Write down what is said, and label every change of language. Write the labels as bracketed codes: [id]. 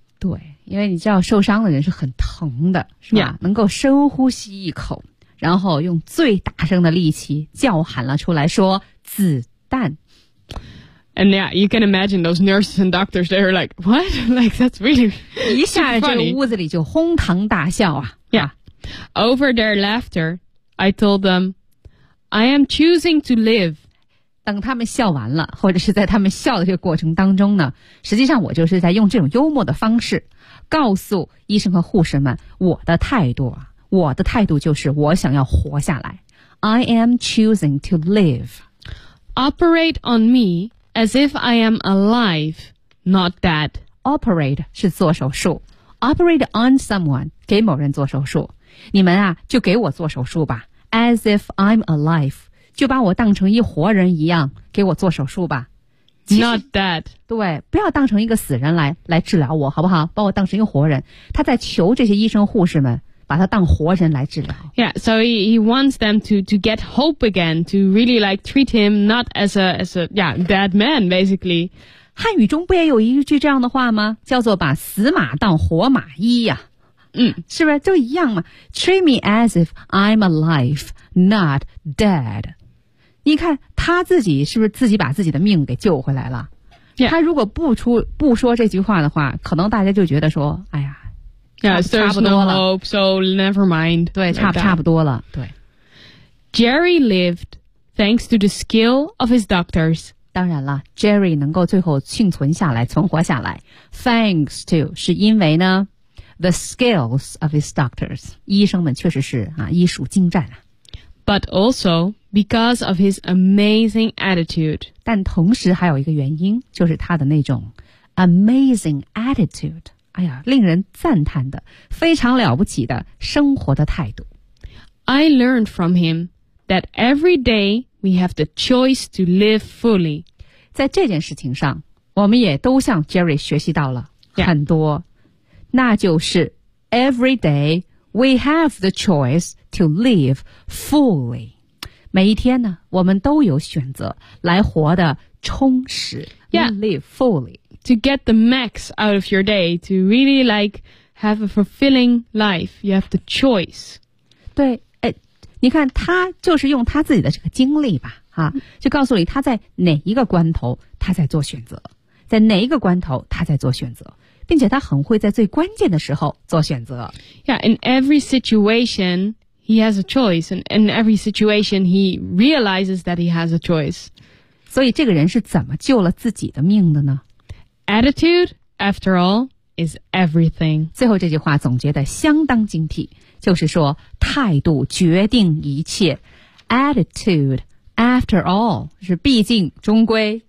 [zh] 对因为你知道受伤的人是很疼的是吧、 [en] yeah. [zh] 能够深呼吸一口然后用最大声的力气叫喊了出来说子弹。 [en] And yeah, you can imagine those nurses and doctors, they were like, what? Like, that's really, really funny. [zh] 一下这个屋子里就哄堂大笑啊。 [en] Yeah. Over their laughter, I told them, I am choosing to live. [zh] 等他们笑完了或者是在他们笑的这个过程当中呢实际上我就是在用这种幽默的方式告诉医生和护士们我的态度就是我想要活下来 [en] I am choosing to live Operate on me as if I am alive not dead [zh] Operate 是做手术 [en] Operate on someone [zh] 给某人做手术你们啊就给我做手术吧 [en] As if I'm alive [zh] 就把我当成一活人一样给我做手术吧。 [en] Not dead. [zh] 对不要当成一个死人来治疗我好不好把我当成一个活人。他在求这些医生护士们把他当活人来治疗。 [en] Yeah, so he wants them to get hope again, to really like treat him not as a dead man, basically. [zh] 汉语中不也有一句这样的话吗？叫做把死马当活马医呀、啊。嗯，是不是都一样嘛 [en] ？Treat me as if I'm alive, not dead. [zh] 你看他自己是不是自己把自己的命给救回来了？ [en] Yeah. [zh] 他如果不说这句话的话，可能大家就觉得说，哎呀。 [en] Yes, there's no hope, so never mind. [zh] 对，差不多了，对。 [en] Jerry lived thanks to the skill of his doctors. [zh] 当然了 ,Jerry 能够最后幸存下来，存活下来。 [en] Thanks to, [zh] 是因为呢 [en] ,the skills of his doctors. [zh] 医生们确实是啊，医术精湛啊。 [en] But also because of his amazing attitude. [zh] 但同时还有一个原因，就是他的那种 [en] amazing attitude。 [zh] 哎呀，令人赞叹的，非常了不起的生活的态度。 [en] I learned from him that every day we have the choice to live fully. [zh] 在这件事情上，我们也都向 Jerry 学习到了很多。 [en] Yeah. [zh] 那就是 [en] every day we have the choice to live fully. [zh] 每一天呢，我们都有选择来活得充实。 [en] Yeah. Live fully. To get the max out of your day, to really like have a fulfilling life, you have the choice. [zh] 对，哎，你看他就是用他自己的这个经历吧，哈，就告诉你他在哪一个关头他在做选择，在哪一个关头他在做选择，并且他很会在最关键的时候做选择。 [en] Yeah, in every situation, he has a choice, and in every situation, he realizes that he has a choice. [zh] 所以这个人是怎么救了自己的命的呢？ [en] Attitude, after all, is everything. [zh] 最后这句话总结得相当精辟，就是说态度决定一切。 [en] Attitude, after all, [zh] 是毕竟终归、